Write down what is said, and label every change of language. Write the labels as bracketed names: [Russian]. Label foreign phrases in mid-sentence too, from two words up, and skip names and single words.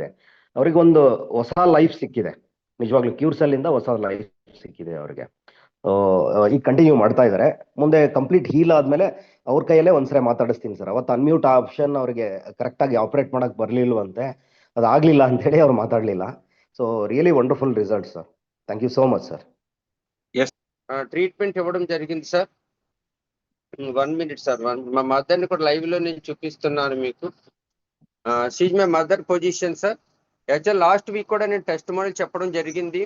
[Kannada] ಅವ್ರಿಗೊಂದು ಹೊಸ ಲೈಫ್ ಸಿಕ್ಕಿದೆ, ನಿಜವಾಗ್ಲೂ ಕ್ಯೂರ್ಸೆಲ್ ಇಂದ ಹೊಸ ಲೈಫ್ ಸಿಕ್ಕಿದೆ ಅವ್ರಿಗೆ. ಈಗ ಕಂಟಿನ್ಯೂ ಮಾಡ್ತಾ ಇದ್ದಾರೆ. ಮುಂದೆ [English] complete heal [Kannada] ಆದ್ಮೇಲೆ ಅವ್ರ ಕೈಯಲ್ಲೇ ಒಂದ್ಸರಿ ಮಾತಾಡಿಸ್ತೀನಿ ಸರ್. ಅವತ್ತು [English] unmute option [Kannada] ಅವ್ರಿಗೆ ಕರೆಕ್ಟ್ ಆಗಿ ಆಪರೇಟ್ ಮಾಡಕ್ ಬರ್ಲಿಲ್ವಂತೆ, ಅದಾಗ್ಲಿಲ್ಲ ಅಂತ ಹೇಳಿ ಅವ್ರು ಮಾತಾಡ್ಲಿಲ್ಲ. [English] so really wonderful results sir. thank you so much sir. [Telugu] ఎస్. ట్రీట్మెంట్ ఇవ్వడం జరిగింది సార్. [English] 1 minute సార్. [Telugu] మా మదర్ ని కూడా లైవ్ లో నేను చూపిస్తున్నాను మీకు. [English] she's my mother position sir. [Telugu] యాక్చువల్ [English] last week [Telugu] కూడా నేను [English] test model [Telugu] చెప్పడం జరిగింది.